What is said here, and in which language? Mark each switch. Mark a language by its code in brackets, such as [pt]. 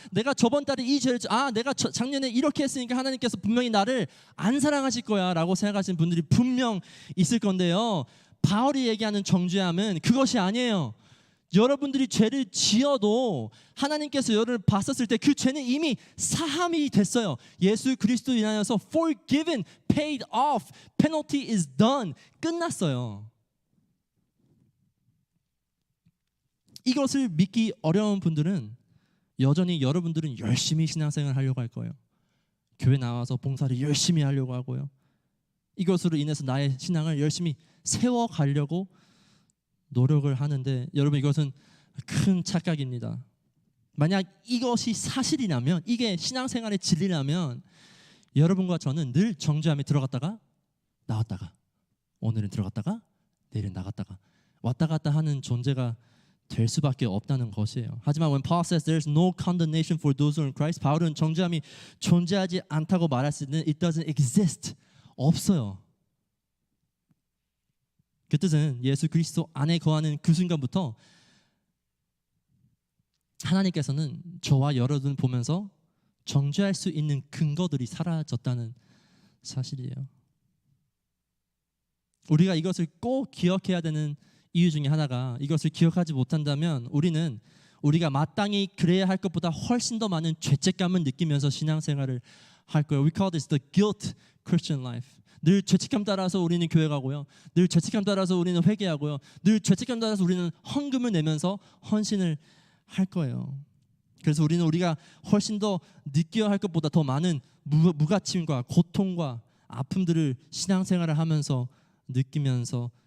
[ko] 내가 저번 달에 이 죄를 내가 작년에 이렇게 했으니까 하나님께서 분명히 나를 안 사랑하실 거야 라고 생각하시는 분들이 분명 있을 건데요. 바울이 얘기하는 정죄함은 그것이 아니에요. 여러분들이 죄를 지어도 하나님께서 여러분을 봤었을 때 그 죄는 이미 사함이 됐어요. 예수 그리스도 인하여서 [en] forgiven, paid off, penalty is done. [ko] 끝났어요. 이것을 믿기 어려운 분들은 여전히 여러분들은 열심히 신앙생활을 하려고 할 거예요. 교회 나와서 봉사를 열심히 하려고 하고요. 이것으로 인해서 나의 신앙을 열심히 세워가려고 노력을 하는데 여러분, 이것은 큰 착각입니다. 만약 이것이 사실이라면, 이게 신앙생활의 진리라면 여러분과 저는 늘 정죄함에 들어갔다가 나왔다가, 오늘은 들어갔다가 내일은 나갔다가 왔다 갔다 하는 존재가 될 수밖에 없다는 것이에요. 하지만 [en] when Paul says there's no condemnation for those who are in Christ, [ko] 바울은 정죄함이 존재하지 않다고 말할 수 있는 [en] it doesn't exist, [ko] 없어요. 그 뜻은 예수 그리스도 안에 거하는 그 순간부터 하나님께서는 저와 여러분 보면서 정죄할 수 있는 근거들이 사라졌다는 사실이에요. 우리가 이것을 꼭 기억해야 되는 이유 중에 하나가, 이것을 기억하지 못한다면 우리가 마땅히 그래야 할 것보다 훨씬 더 많은 죄책감을 느끼면서 신앙생활을 할 거예요. [en] We call this the guilt Christian life. [ko] 늘 죄책감 따라서 우리는 교회 가고요. 늘 죄책감 따라서 우리는 회개하고요. 늘 죄책감 따라서 우리는 헌금을 내면서 헌신을 할 거예요. 그래서 우리가 훨씬 더 느껴야 할 것보다 더 많은 무가침과 고통과 아픔들을 신앙생활을 하면서 느끼면서